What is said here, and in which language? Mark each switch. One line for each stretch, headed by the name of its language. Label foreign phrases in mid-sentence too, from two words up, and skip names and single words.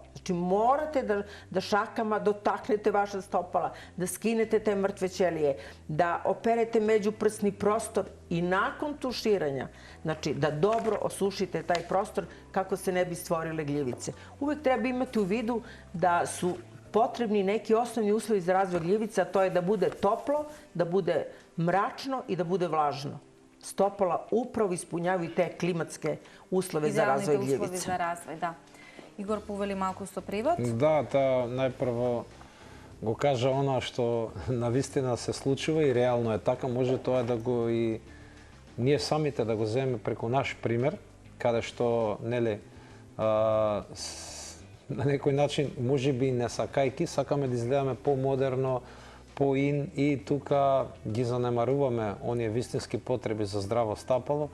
Serbian: Znači, morate da šakama dotaknete vaša stopala, da skinete te mrtve ćelije, da operete međuprsni prostor i nakon tuširanja, znači, da dobro osušite taj prostor kako se ne bi stvorile gljivice. Uvek treba imati u vidu da su potrebni neki osnovni uslovi za razvoj gljivica, to je da bude toplo, da bude mračno i da bude vlažno. Stopala upravo ispunjavaju te klimatske uslove za razvoj gljivice.
Macedonian: Ideалните услови за развој, да. Игор повели малку со превод. Да, најпрво го кажа она што навистина се случува и реално е така. Може тоа да го и ние самите да го земеме преку наш пример, каде што, нели, на некој начин, може би не сакајки, сакаме да изгледаме по-модерно, по-ин и тука ги занемаруваме оние вистински потреби за здраво стапало.